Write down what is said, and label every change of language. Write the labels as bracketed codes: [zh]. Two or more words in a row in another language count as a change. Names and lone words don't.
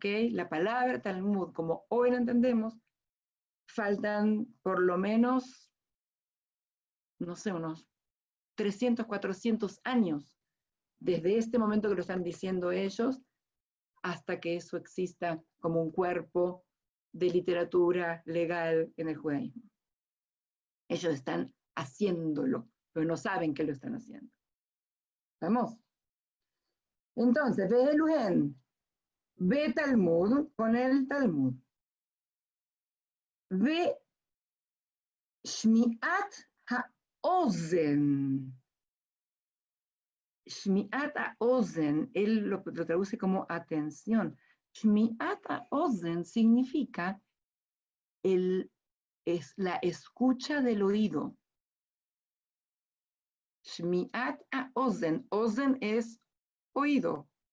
[es] La palabra Talmud, como hoy la entendemos, faltan por lo menos, no sé, unos 300, 400 años desde este momento que lo están diciendo ellos hasta que eso exista como un cuerpo de literatura legal en el judaísmo. Ellos están haciéndolo, pero no saben que lo están haciendo. ¿Vamos? Entonces, [he] ואלו הן, בתלמוד [es] con el Talmud. [he] בשמיעת האוזן. שמיעת האוזן, [es] él lo traduce como atención. [he] שמיעת האוזן [es] significa es la escucha del oído. [he] שמיעת האוזן, [es] ozen es oído.